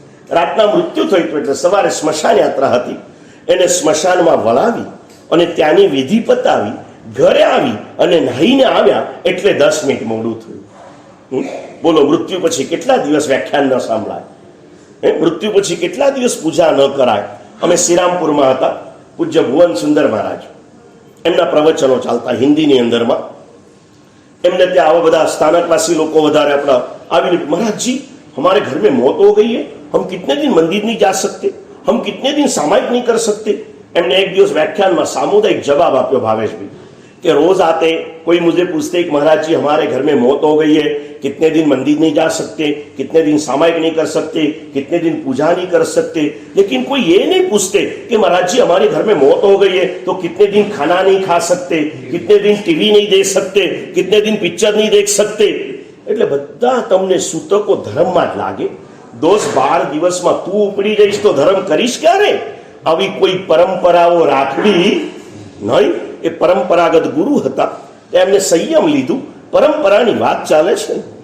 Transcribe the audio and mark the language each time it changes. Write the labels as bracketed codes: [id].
[gu] રાતના મૃત્યુ થયું હતું. એટલે સવારે સ્મશાન યાત્રા હતી, એને સ્મશાનમાં વળાવી અને ત્યાંની વિધિ પતાવી ઘરે આવી અને નાહીને આવ્યા એટલે 10 મિનિટ મોડું થયું. બોલો, મૃત્યુ પછી કેટલા દિવસ વ્યાખ્યાન ન સાંભળાય? મૃત્યુ પછી કેટલા દિવસ પૂજા ન કરાય? અમે શ્રીરામપુરમાં હતા, પૂજ્ય ભુવન સુંદર મહારાજ, એમના પ્રવચનો ચાલતા હિન્દીની અંદરમાં. એમને ત્યાં આવા બધા સ્થાનકવાસી લોકો વધારે આપણા આવીને, [hi] महाराज जी हमारे घर में मौत हो गई है, हम कितने दिन मंदिर नहीं जा सकते, हम कितने दिन सामायिक नहीं कर सकते. [gu] એમને એક દિવસ વ્યાખ્યાનમાં સામુદાયિક જવાબ આપ્યો ભાવેશભાઈ [hi] कि रोज आते कोई मुझे पूछते कि महाराज जी हमारे घर में मौत हो गई है, कितने दिन मंदिर नहीं जा सकते, कितने दिन सामायिक नहीं कर सकते, कितने दिन पूजा नहीं कर सकते, लेकिन कोई ये नहीं पूछते कि महाराज जी हमारे घर में मौत हो गई है तो कितने दिन खाना नहीं खा सकते, कितने दिन टीवी नहीं देख सकते, कितने दिन पिक्चर नहीं देख सकते. [gu] એટલે બધા તમને સૂતકો ધર્મમાં જ લાગે. 10-12 દિવસમાં તું ઉપડી જઈશ તો ધર્મ કરીશ ક્યારે? આવી કોઈ પરંપરાઓ રાખવી નહીં. એ પરંપરાગત ગુરુ હતા, એમને સંયમ લીધું. પરંપરાની વાત ચાલે છે.